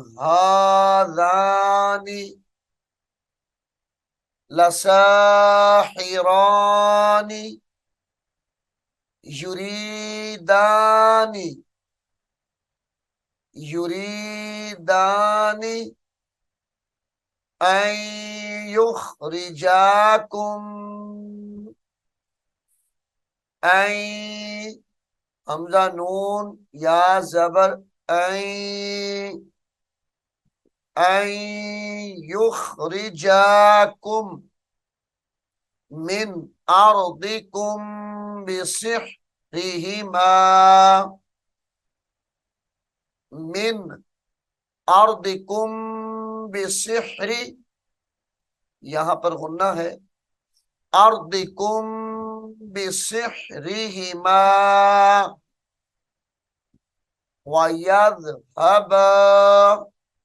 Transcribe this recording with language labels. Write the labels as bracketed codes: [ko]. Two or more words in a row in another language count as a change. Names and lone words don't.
[ar] هذان لساحران يريدان أن يخرجاكم [hi] अन हमजा नून या जबर अन [ar] يخرجاكم من أرضكم بسحرهما من أرضكم بسحر [hi] यहां पर गुन्ना है [ar] أرضكم بسحرهما ويذهبا